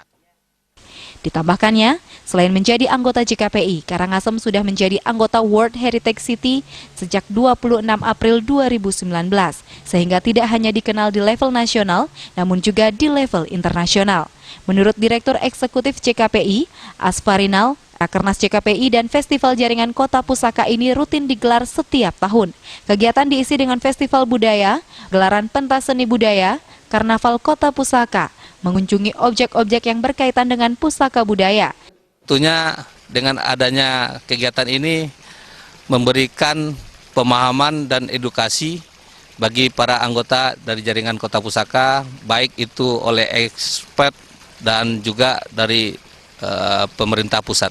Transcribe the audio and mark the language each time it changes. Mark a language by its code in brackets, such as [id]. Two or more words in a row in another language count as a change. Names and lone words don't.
[id] Ditambahkannya, selain menjadi anggota JKPI, Karangasem sudah menjadi anggota [en] World Heritage City [id] sejak 26 April 2019, sehingga tidak hanya dikenal di level nasional, namun juga di level internasional. Menurut Direktur Eksekutif JKPI, Asfarinal, Rakernas JKPI dan Festival Jaringan Kota Pusaka ini rutin digelar setiap tahun. Kegiatan diisi dengan festival budaya, gelaran pentas seni budaya, karnaval kota pusaka, mengunjungi objek-objek yang berkaitan dengan pusaka budaya. Tentunya dengan adanya kegiatan ini memberikan pemahaman dan edukasi bagi para anggota dari Jaringan Kota Pusaka, baik itu oleh expert dan juga dari pemerintah pusat.